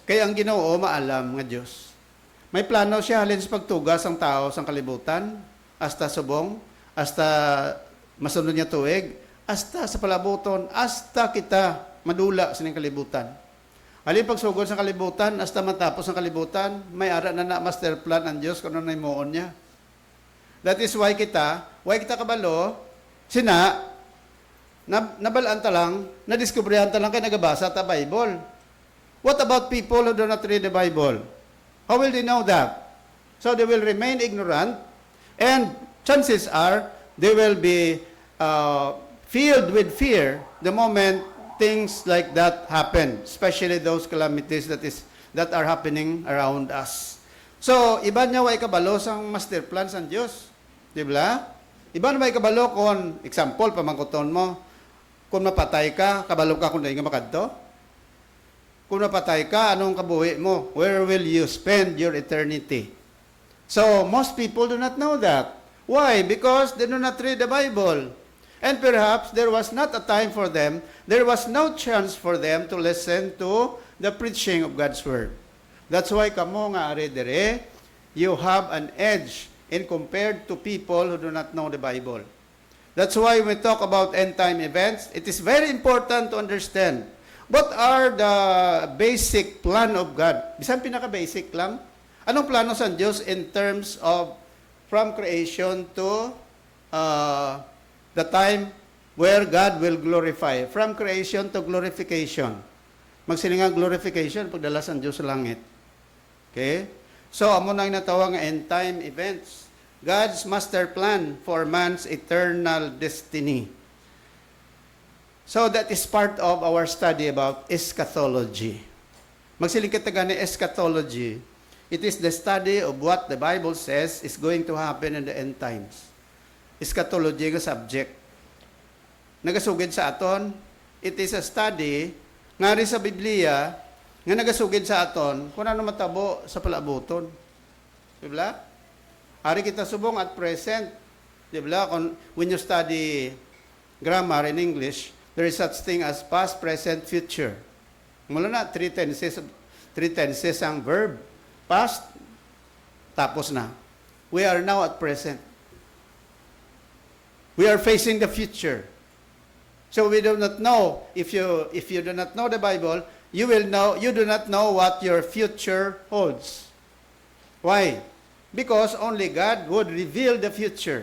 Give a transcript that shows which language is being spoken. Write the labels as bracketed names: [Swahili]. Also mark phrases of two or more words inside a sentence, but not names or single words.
[Hiligaynon] Kaya ang Ginoo maalam nga Diyos. May plano siya halin sa pagtuga sang tao sang kalibutan, hasta subong, hasta masunod niya tuig, hasta sa palabuton, hasta kita madula sa ning kalibutan. Halin pagsugod sa kalibutan, hasta matapos ang kalibutan, may ara na [English] master plan [Hiligaynon] ang Diyos kung ano na imuon niya. [English] That is why [Hiligaynon] kita kabalo, nabalaan ta lang, nadiskubrihan ta lang kay nagabasa ta Bible. [English] What about people who do not read the Bible? How will they know that? So they will remain ignorant, and chances are they will be filled with fear the moment things like that happen, especially those calamities that are happening around us. So, [Hiligaynon] iba niya way kabalo sang [English] master plan [Hiligaynon] sang Diyos. Di ba? Iba na way kabalo kon, example, pamangkuton mo, Kung mapatay ka, kabalo ka kung nga makadto? Kung mapatay ka, anong kabuhi mo? [English] Where will you spend your eternity? So, most people do not know that. Why? Because they do not read the Bible. And perhaps there was not a time for them, there was no chance for them to listen to the preaching of God's Word. That's why [Hiligaynon] kamo nga ari dire, [English] you have an edge in compared to people who do not know the Bible. That's why when we talk about end-time events, it is very important to understand what are the basic plan of God. [Hiligaynon] Bisan pinaka-basic lang. Anong plano sa Diyos [English] in terms of from creation to the time where God will glorify. From creation to glorification. [Hiligaynon] Magsilingang glorification, pagdala sa Diyos sa langit. Okay? So, amo na yung natawag nga [English] end-time events. God's master plan for man's eternal destiny. So, that is part of our study about eschatology. [Hiligaynon] Magsiling kita gani eschatology. [English] It is the study of what the Bible says is going to happen in the end times. [Hiligaynon] Eschatology nga subject. Nagasugid sa aton, [English] it is a study [Hiligaynon] nga rin sa Biblia nga nagasugid sa aton kung ano matabo sa palabuton. Diba? Ari kita subong at present. Diba? [English] When you study grammar in English, there is such thing as past, present, future. [Hiligaynon] Mula na, [English] three tenses [Hiligaynon] ang verb. Past, tapos na. [English] We are now at present. We are facing the future. So we do not know, if you do not know the Bible, you do not know what your future holds. Why? Because only God would reveal the future.